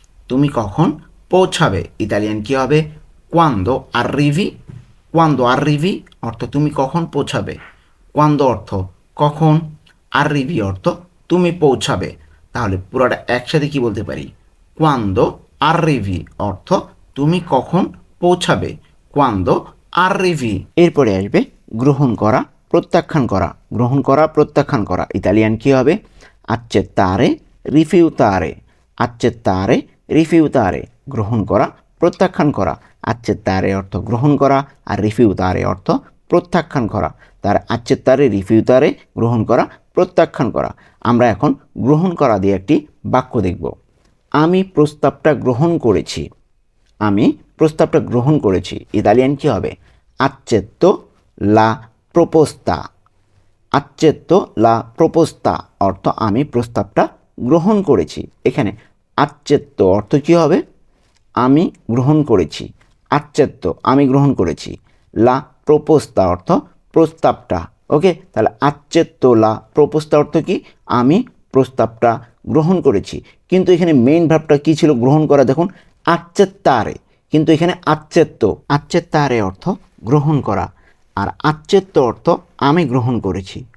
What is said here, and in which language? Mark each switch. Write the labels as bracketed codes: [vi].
[bn] তুমি কখন পৌঁছাবে? ইতালিয়ান কি হবে? [it] quando arrivi, quando arrivi [bn] অর্থ তুমি কখন পৌঁছাবে, quando অর্থ কখন, arrivi অর্থ তুমি পৌঁছাবে। তাহলে পুরোটা একসাথে কি বলতে পারি? [it] quando arrivi [bn] অর্থ তুমি কখন পৌঁছাবে, quando arrivi। এরপরে আসবে গ্রহণ করা, প্রত্যাখ্যান করা। গ্রহণ করা, প্রত্যাখ্যান করা। ইতালিয়ান কি হবে? [it] accettare, rifiutare, accettare, rifiutare। [bn] গ্রহণ করা, প্রত্যাখ্যান করা। accettare অর্থ গ্রহণ করা, আর rifiutare অর্থ প্রত্যাখ্যান করা। তার [it] accettare, rifiutare [bn] গ্রহণ করা, প্রত্যাখ্যান করা। আমরা এখন গ্রহণ করা দিয়ে একটি বাক্য দেখব। আমি প্রস্তাবটা গ্রহণ করেছি। আমি প্রস্তাবটা গ্রহণ করেছি। ইতালিয়ান কি হবে? [it] accetto la proposta, accetto la proposta [bn] অর্থ আমি প্রস্তাবটা গ্রহণ করেছি। এখানে accetto অর্থ কি হবে? আমি গ্রহণ করেছি। accetto আমি গ্রহণ করেছি। la proposta অর্থ প্রস্তাবটা। ওকে, তাহলে [it] accetto la proposta [bn] অর্থ কি? আমি প্রস্তাবটা গ্রহণ করেছি। কিন্তু এখানে মেইন ভার্বটা কি ছিল গ্রহণ করা? দেখুন accettare, কিন্তু এখানে accetto, accettare অর্থ গ্রহণ করা, আর accetto অর্থ আমি গ্রহণ করেছি।